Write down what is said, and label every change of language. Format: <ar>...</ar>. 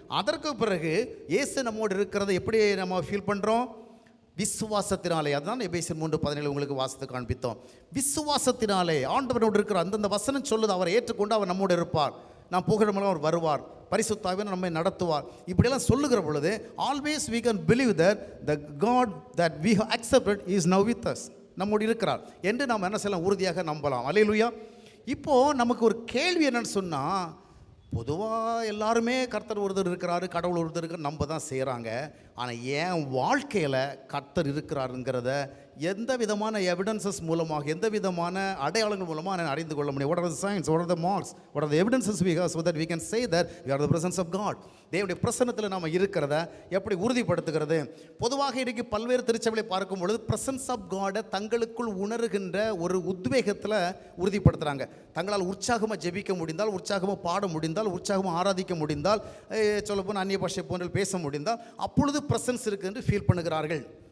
<ta>அதற்கு பிறகு இயேசு நம்மோடு இருக்கிறத எப்படி நம்ம ஃபீல் பண்ணுறோம்? விசுவாசத்தினாலே. அதுதான் எபேசியர் 3:17 உங்களுக்கு வாசித்து காண்பித்தோம். விசுவாசத்தினாலே ஆண்டவரோடு இருக்கிற அந்தந்த வசனம் சொல்லுது, அவரை ஏற்றுக்கொண்டு அவர் நம்மோடு இருப்பார், நாம் போகிற மூலம் அவர் வருவார், பரிசுத்த ஆவியானவர் நம்மை நடத்துவார். இப்படியெல்லாம் சொல்லுகிற பொழுது</ta> <en>always we can believe that the God that we have accepted is now with us,</en> <ta>நம்மோடு இருக்கிறார் என்று நாம் என்ன செய்யலாம்? உறுதியாக நம்பலாம். அல்லேலூயா. இப்போது நமக்கு ஒரு கேள்வி என்னன்னு சொன்னால், பொதுவாக எல்லாருமே கர்த்தர் ஒருத்தர் இருக்கிறாரு, கடவுள் ஒருத்தர் இருக்கிற நம்ப தான் செய்கிறாங்க. ஆனால் என் வாழ்க்கையில் கர்த்தர் இருக்கிறாருங்கிறத எந்த விதமான எவிடன்சஸ் மூலமாக, எந்த விதமான அடையாளங்கள் மூலமாக நான் அறிந்து கொள்ள முடியும்?</ta> <en>What are the signs? What are the marks? What are the evidences we have so that we can say that we are the presence of God?</en> <ta>தேவனுடைய பிரசன்னத்தில் நாம் இருக்கிறத எப்படி உறுதிப்படுத்துகிறது? பொதுவாக இன்றைக்கு பல்வேறு திருச்சபைகளை பார்க்கும் பொழுது பிரசன்ஸ் ஆஃப் காடை தங்களுக்குள் உணர்கின்ற ஒரு உத்வேகத்தில் உறுதிப்படுத்துகிறாங்க. தங்களால் உற்சாகமாக ஜெபிக்க முடிந்தால், உற்சாகமாக பாட முடிந்தால், உற்சாகமாக ஆராதிக்க முடிந்தால், சொல்லப்போனால் அந்நிய பாஷை போன்ற பேச முடிந்தால் அப்பொழுது பிரசன்ஸ் இருக்குது என்று ஃபீல் பண்ணுகிறார்கள்.</ta>